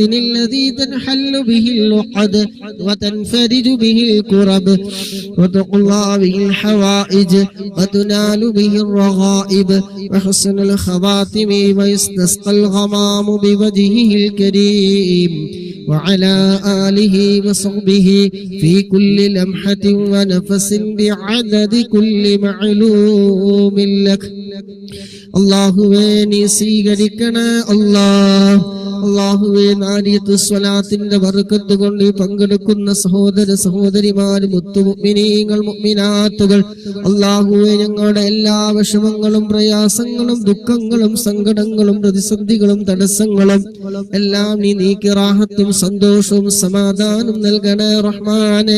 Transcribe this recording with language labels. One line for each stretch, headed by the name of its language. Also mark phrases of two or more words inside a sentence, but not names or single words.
Arabic: الذي تنحل به العقد وتنفرج به الكرب وتقضى به الحوائج وتنال به الرغائب وحسن الخواتم ويستسقى الغمام بوجهه الكريم وعلى آله وصحبه في كل لمحة ونفس بعدد كل معلوم لك.
Malayalam: അല്ലാഹുവേ നീ സ്വീകരിക്കണേ അല്ലാഹ്. അല്ലാഹുവേ നാരിയത്ത് സ്വലാത്തിന്റെ ബർക്കത്ത് കൊണ്ട് പങ്കെടുക്കുന്ന സഹോദര സഹോദരിമാർ മുത്തുമുഅ്മിനീങ്ങൾ മുഅ്മിനാത്തുകൾ അല്ലാഹുവേ ഞങ്ങളുടെ എല്ലാ വിഷമങ്ങളും പ്രയാസങ്ങളും ദുഃഖങ്ങളും സങ്കടങ്ങളും പ്രതിസന്ധികളും തടസ്സങ്ങളും എല്ലാം നീ നീക്കി റാഹത്തും സന്തോഷവും സമാധാനം നൽകണേ റഹ്മാനേ.